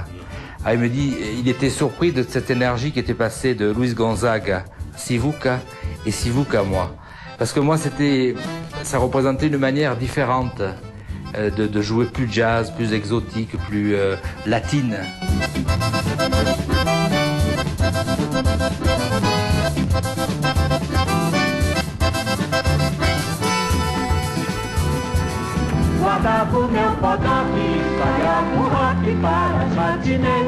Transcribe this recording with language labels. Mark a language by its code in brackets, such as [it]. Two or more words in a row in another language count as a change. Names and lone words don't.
[fr] Ah, il me dit, il était surpris de cette énergie qui était passée de Luis Gonzaga, Sivuca et Sivuca moi. Parce que moi, ça représentait une manière différente de jouer plus jazz, plus exotique, plus latine. [pt] Guardava o meu podoque, espalhava o rock para as matinês.